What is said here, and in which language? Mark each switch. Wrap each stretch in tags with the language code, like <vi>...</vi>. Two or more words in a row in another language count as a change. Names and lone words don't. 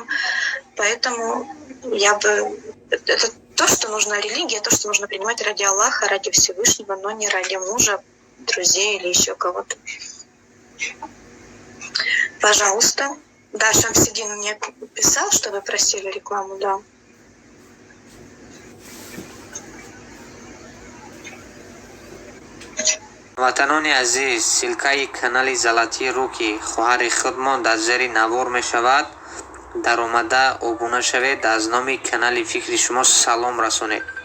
<ru>Поэтому это то, что нужно религия, то, что нужно принимать ради Аллаха, ради Всевышнего, но не ради мужа, друзей или еще кого-то. Пожалуйста. Да, Шамсидин мне писал, что вы просили рекламу, да.</ru> <tg>ватанони азиз, силкаи канали залатии руки хоҳари худмон дар зери навор мешавад. дар омада обуна шавед, аз номи канали фикри шумо салом расонед.</tg>